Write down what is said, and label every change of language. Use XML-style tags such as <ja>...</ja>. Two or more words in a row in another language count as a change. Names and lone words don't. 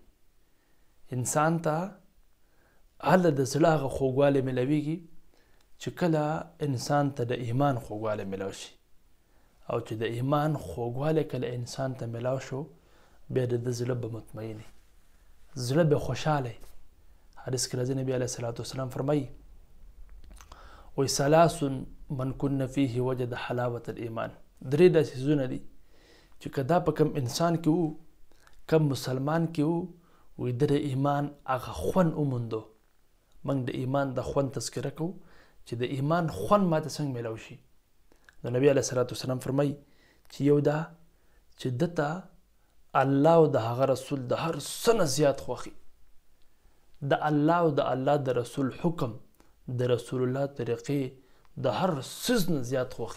<ps>انسان ته هله د زړه هغه خوږوالی میلاویږي چې کله انسان ته د ایمان خوږوالی میلاو شي، او چې د ایمان خوږوالی کله انسان ته میلاو شو بیا د زړه به مطمئن وي، زړه به خوشحاله. حدیث کې راځي نبی</ps> <ar>علیه الصلاة والسلام</ar> <ps>فرمایي وایي</ps> <ar>ثلاث من کن فیه وجد حلاوة الایمان.</ar> <ps>درې داسې څیزونه دي چې که دا په کم انسان کې وو، کم مسلمان کې وو، وایي د ایمان هغه خوند وموندو. موږ د ایمان د خوند تذکره کوو چې د ایمان خوند ماته څنګه میلاو شي. نو نبی</ps> <ar>علیه الصلاة والسلام</ar> <ps>فرمایي چې یو دا چې ده ته الله او د هغه رسول د هر څه نه زیات خوښي، د الله او د الله د رسول حکم، د رسول الله طریقې د هر څیز نه زیات خوښي.</ps>